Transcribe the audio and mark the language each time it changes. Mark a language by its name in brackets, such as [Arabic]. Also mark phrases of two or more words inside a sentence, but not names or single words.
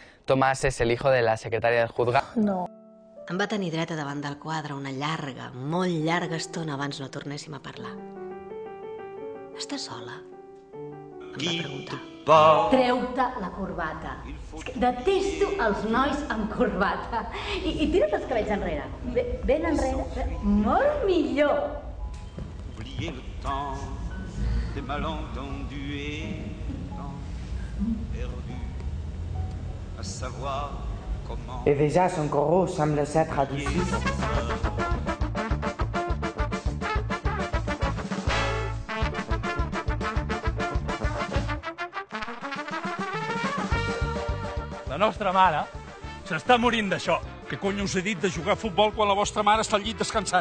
[Spanish] Tomás es el hijo de la secretaria del juzgado. No. [Catalan] Em va tenir dreta davant del quadre una llarga, molt llarga estona abans no tornéssim a parlar. Estàs sola? Em va preguntar. Treu-te la corbata. És que detesto els nois amb corbata. I tira't els cabells enrere. Ben enrere. Molt millor. [French] Oublier le temps des malentendus et perdu à savoir comment. Et déjà, son corps semble s'être adouci. [Catalan] La nostra mare s'està morint d'això. Què cony us he dit de jugar a futbol quan la vostra mare està al llit descansant?